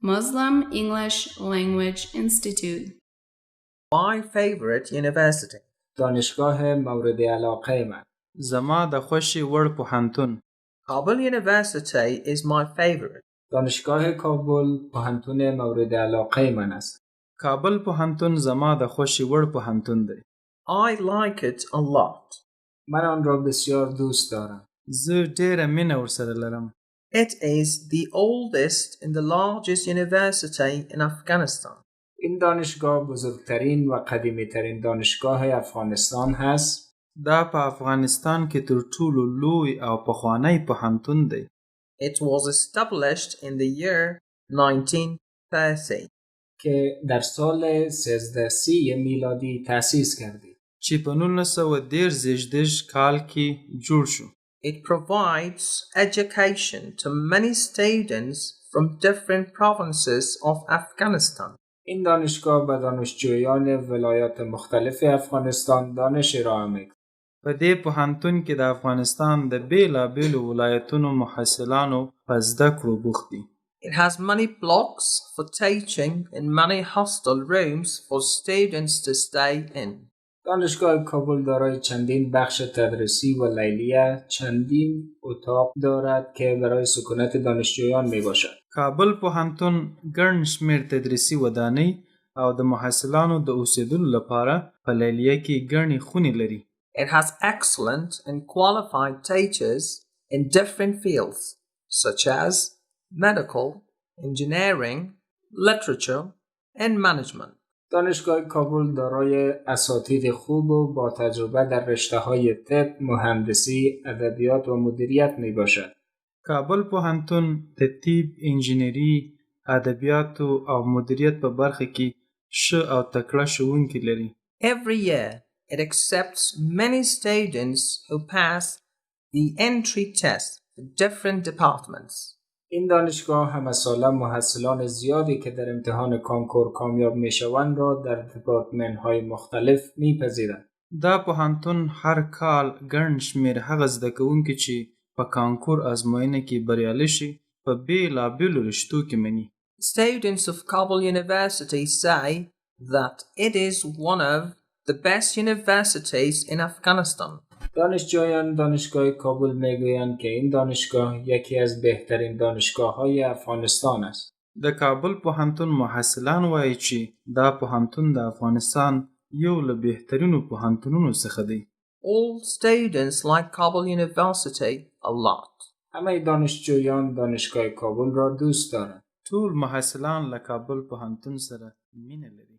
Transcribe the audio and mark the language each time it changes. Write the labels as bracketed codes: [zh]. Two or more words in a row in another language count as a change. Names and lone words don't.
[en] Muslim English Language Institute. My favorite university. [fa] دانشگاه مورد علاقه من. [ps] زما د خوښې وړ پوهنتون. [en] Kabul University is my favorite. [fa] دانشگاه کابل پوهنتون مورد علاقه من است. [ps] کابل پوهنتون زما د خوښې وړ پوهنتون دی. [en] I like it a lot. [fa] من آن را بسیار دوست دارم. [ps] زه ډېره مینه ورسره لرم. [en] It is the oldest and the largest university in Afghanistan. [fa] این دانشگاه بزرگترین و قدیمی ترین دانشگاه افغانستان هست. [ps] دا په افغانستان کې تر ټولو لوی او پخوانی پوهنتون دی. [en] It was established in the year 1930. [fa] که در سال 1330 میلادی تأسیس کردید. [ps] چې په 1930 کال کې جوړ شو. [en] It provides education to many students from different provinces of Afghanistan. [fa] این دانشگاه به دانشجویان ولایات مختلف افغانستان دانش ارائه می‌کند. [ps] په دې پوهنتون کې د افغانستان د بیلابیلو ولایتونو محصلانو په زده کړو بوخت دي. [en] It has many blocks for teaching and many hostel rooms for students to stay in. [fa] دانشگاه کابل دارای چندین بخش تدریسی و لیلیه، چندین اتاق دارد که برای سکونت دانشجویان می باشد. [ps] کابل پوهنتون ګڼ شمېر تدریسي ودانۍ او د محصلانو د اوسېدلو لپاره په لیلیه کې ګڼې خونې لري. [en] It has excellent and qualified teachers in different fields such as medical, engineering, literature, and management. [fa] دانشگاه کابل دارای اساتید خوب و با تجربه در رشته‌های طب، مهندسی، ادبیات و مدیریت می باشد. [ps] کابل پوهنتون د طب، انجینري، ادبیاتو او مدیریت په برخه کې ښه او تکړه ښوونکي لري. [en] Every year, it accepts many students who pass the entry test for different departments. [fa] این دانشگاه همه ساله محصلان زیادی که در امتحان کانکور کامیاب می شوند را در دپارتمنت های مختلف می پذیرند. [ps] دا پوهنتون هر کال ګڼ شمېر هغه زده کوونکي چې په کانکور ازموینه کې بریالي شي په بیلابیلو رشتو کې مني. [en] Students of Kabul University say that it is one of the best universities in Afghanistan. [fa] دانشجویان دانشگاه کابل میگویند که این دانشگاه یکی از بهترین دانشگاه‌های افغانستان است. [ps] د کابل پوهنتون محصلان وایي چې دا پوهنتون د افغانستان یو له بهترینو پوهنتونونو څخه دی. [en] All students like Kabul University a lot. [fa] همه دانشجویان دانشگاه کابل را دوست دارند. [ps] ټول محصلان له کابل پوهنتون سره مینه لري.